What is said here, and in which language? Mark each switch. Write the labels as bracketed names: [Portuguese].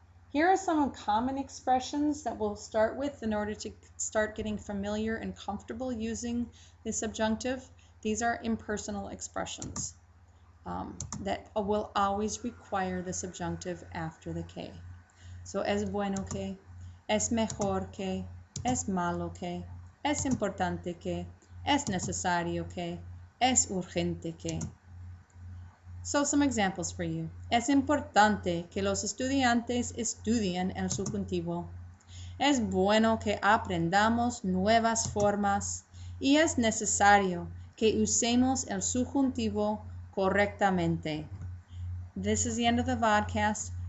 [English] Here are some common expressions that we'll start with in order to start getting familiar and comfortable using the subjunctive. These are impersonal expressions that will always require the subjunctive after the K. [Spanish] So es bueno que, es mejor que, es malo que, es importante que, es necesario que, es urgente que. [English] So some examples for you. [Spanish] Es importante que los estudiantes estudien el subjuntivo. Es bueno que aprendamos nuevas formas y es necesario que usemos el subjuntivo correctamente. [English] This is the end of the vodcast.